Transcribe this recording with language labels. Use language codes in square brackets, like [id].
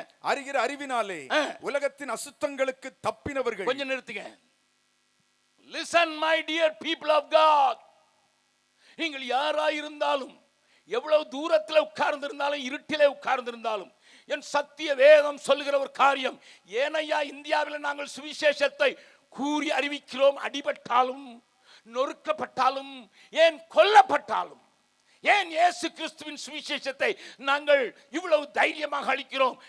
[ta] அறிகிற அறிவினாலே உலகத்தின் அசுத்தங்களுக்கு தப்பினவர்கள். கொஞ்சம் நிறுத்துங்க. [en] Listen my dear people of God. [ta] நீங்கள் யாராயிருந்தாலும், எவ்வளவு தூரத்தில் உட்கார்ந்திருந்தாலும், இருட்டிலே உட்கார்ந்திருந்தாலும், என் சத்திய வேதம் சொல்லுகிற ஒரு காரியம், ஏனையா இந்தியாவில் நாங்கள் சுவிசேஷத்தை கூறி அறிவிக்கிறோம். அடிபட்டாலும், நொறுக்கப்பட்டாலும், ஏன் கொல்லப்பட்டாலும், ஏன் இயேசு கிறிஸ்துவின் சுவிசேஷத்தை நாங்கள் இவ்வளவு தைரியமாக அளிக்கிறோம்.